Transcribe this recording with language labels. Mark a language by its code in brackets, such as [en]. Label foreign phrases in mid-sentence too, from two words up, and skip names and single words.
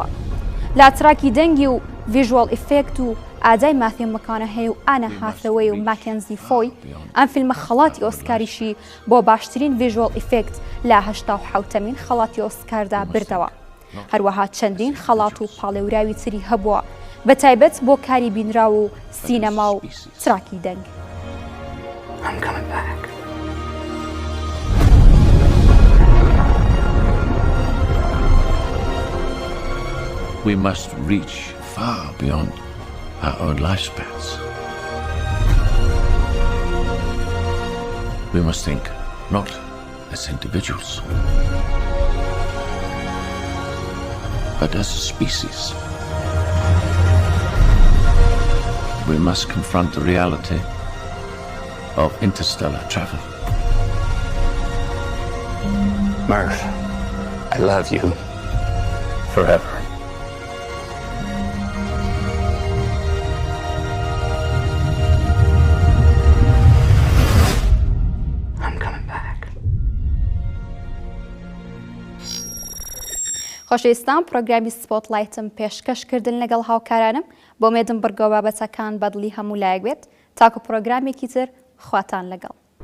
[ckb] لە تراکی دەنگی و [en] visual effect [ckb] و ئادای ماثیۆ مەکۆنەهەی و ئانە هاثەوەی و ماکێنزی فۆی ئەم فیلمە خەڵاتی ئۆسکاریشی بۆ باشترین [en] visual effect [ckb] لە 87مین خەڵاتی ئۆسکاردا بردەوە. هەروەها چەندین خەڵات و پاڵێوراوی تری هەبووە بە تایبەت بۆ کاری بینرا و سینەما و تراکی دەنگ. [en] We must reach far beyond our own lifespans. We must think not as individuals, but as a species. We must confront the reality of interstellar travel. Murph, I love you forever. [ckb] خۆشەویستان پرۆگرامی سپۆت لایتم پێشکەشکردن لەگەڵ هاوکارانم بۆ مێدم بڕگۆ بابەتەکان بەدڵی هەموو لایەک بێت تاکو پرۆگرامێکی تر خواتان لەگەڵ.